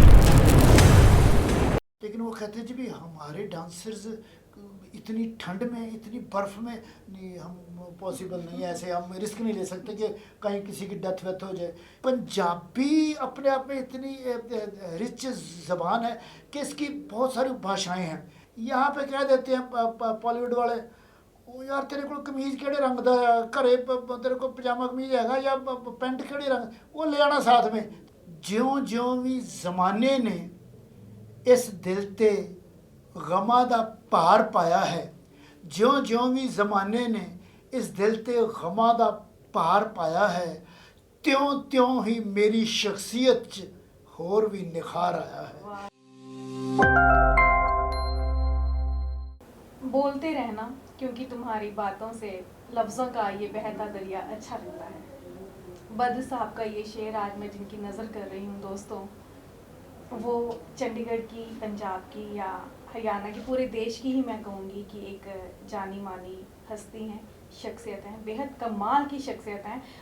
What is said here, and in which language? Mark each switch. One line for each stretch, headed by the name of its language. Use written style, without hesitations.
Hindi: वो कहते हैं जी भी हमारे डांसर्स इतनी ठंड में इतनी बर्फ़ में नहीं, हम पॉसिबल नहीं है, ऐसे हम रिस्क नहीं ले सकते कि कहीं किसी की डेथ वेथ हो जाए। पंजाबी अपने आप में इतनी रिच ज़बान है कि इसकी बहुत सारी भाषाएं हैं। यहाँ पे कह देते हैं बॉलीवुड वाले,
Punjabi: ਉਹ ਯਾਰ ਤੇਰੇ ਕੋਲ ਕਮੀਜ਼ ਕਿਹੜੇ ਰੰਗ ਦਾ ਆ, ਘਰੇ ਤੇਰੇ ਕੋਲ ਪਜਾਮਾ ਕਮੀਜ਼ ਹੈਗਾ ਜਾਂ ਪੈਂਟ ਕਿਹੜੇ ਰੰਗ, ਉਹ ਲੈ ਆਣਾ ਸਾਥ में। ਜਿਉਂ ਜਿਉਂ ਵੀ ਜ਼ਮਾਨੇ ਨੇ ਇਸ ਦਿਲ ਤੇ ਗਮਾਂ ਦਾ ਭਾਰ ਪਾਇਆ ਹੈ, ਜਿਉਂ ਜਿਉਂ ਵੀ ਜ਼ਮਾਨੇ ਨੇ ਇਸ ਦਿਲ ਤੇ ਗਮਾਂ ਦਾ ਭਾਰ ਪਾਇਆ ਹੈ, ਤਿਉਂ ਤਿਉਂ ਹੀ ਮੇਰੀ ਸ਼ਖਸੀਅਤ 'ਚ ਹੋਰ ਵੀ ਨਿਖਾਰ ਆਇਆ ਹੈ।
Hindi: बोलते रहना क्योंकि तुम्हारी बातों से लफ्ज़ों का ये बहता दरिया अच्छा लगता है। बद्र साहब का ये शेर आज मैं जिनकी नज़र कर रही हूँ दोस्तों, वो चंडीगढ़ की, पंजाब की या हरियाणा की, पूरे देश की ही मैं कहूँगी कि एक जानी मानी हस्ती हैं, शख्सियत हैं, बेहद कमाल की शख्सियत हैं।